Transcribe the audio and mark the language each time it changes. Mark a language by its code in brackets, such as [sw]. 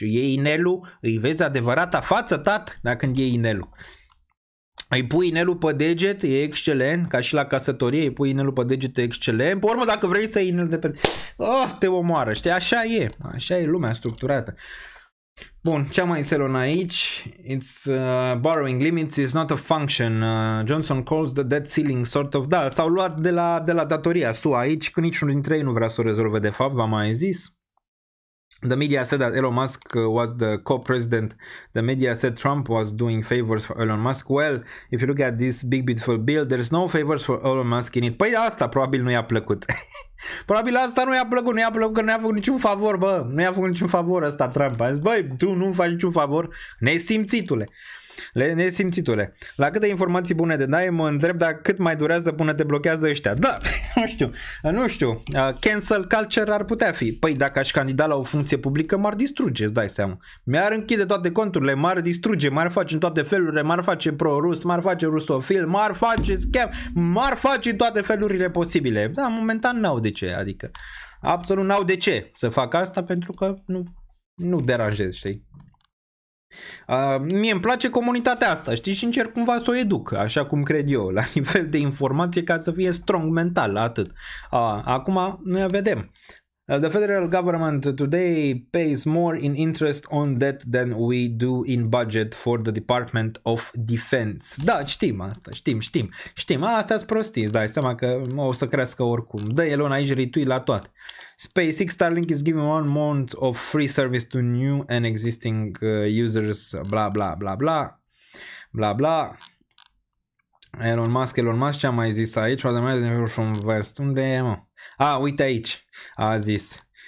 [ro] Iei inelul, îi vezi adevărata față, tat, dar când iei inelul. Îi pui inelul pe deget, e excelent, ca și la căsătorie, îi pui inelul pe deget, e excelent. Pe urmă, dacă vrei să iei inelul de pe... te omoară, știi? Așa e lumea structurată. Bun, ce am mai Elon aici? [en] It's borrowing limits is not a function. Johnson calls the debt ceiling sort of... [ro] Da, s-au luat de la datoria SUA aici, că niciunul dintre ei nu vrea să o rezolve de fapt, v-am mai zis. [en] The media said that Elon Musk was the co-president. The media said Trump was doing favors for Elon Musk. Well, if you look at this big beautiful bill, there's no favors for Elon Musk in it. [ro] Păi asta probabil nu i-a plăcut. Probabil asta nu i-a plăcut că nu i-a făcut niciun favor, bă. Nu i-a făcut niciun favor ăsta Trump. A zis, băi, tu nu faci niciun favor, nesimțitule. Nesimțitule. La câte informații bune de dai, mă întreb dacă cât mai durează până te blochează ăștia. Da, nu știu. Cancel culture ar putea fi. Păi dacă aș candida la o funcție publică, m-ar distruge, îți dai seama. Mi-ar închide toate conturile, m-ar distruge, m-ar face în toate felurile, m-ar face pro-rus, m-ar face rusofil, m-ar face scam, m-ar face în toate felurile posibile. Da, momentan n-au de ce, adică absolut n-au de ce să fac asta pentru că nu deranjez, știi? Mie îmi place comunitatea asta, știi, și încerc cumva să o educ, așa cum cred eu, la nivel de informație, ca să fie strong mental, atât. Acum ne vedem. [en] The federal government today pays more in interest on debt than we do in budget for the Department of Defense. [ro] Da, știm asta, știm. Astea sunt prostii, îți dai seama că o să crească oricum. Dă Elon aici retui la toate. [en] SpaceX Starlink is giving 1 month of free service to new and existing users, bla bla bla bla bla bla. [ro] Elon Musk, ce am mai zis aici? From West. Unde e, mă? Uite aici. A zis.